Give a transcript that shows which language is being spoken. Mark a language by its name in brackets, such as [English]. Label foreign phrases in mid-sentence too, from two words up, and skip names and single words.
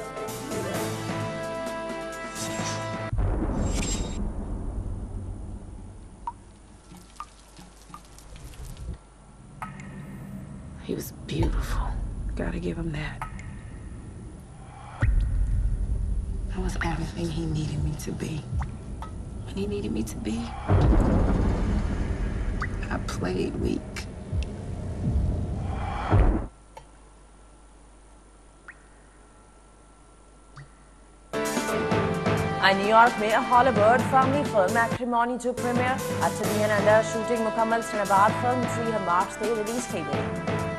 [English] He was beautiful. Gotta give him that. I was everything he needed me to be. When he needed me to be, I played weak. [Sindhi] न्यूयॉर्क में हॉलीवुड [English] family film [Sindhi] मैट्रिमोनी जो प्रीमियर 8 ॾींहनि अंदरि शूटिंग मुकमल थियण बाद फिल्म 3 मार्च ते रिलीज़ कई वई।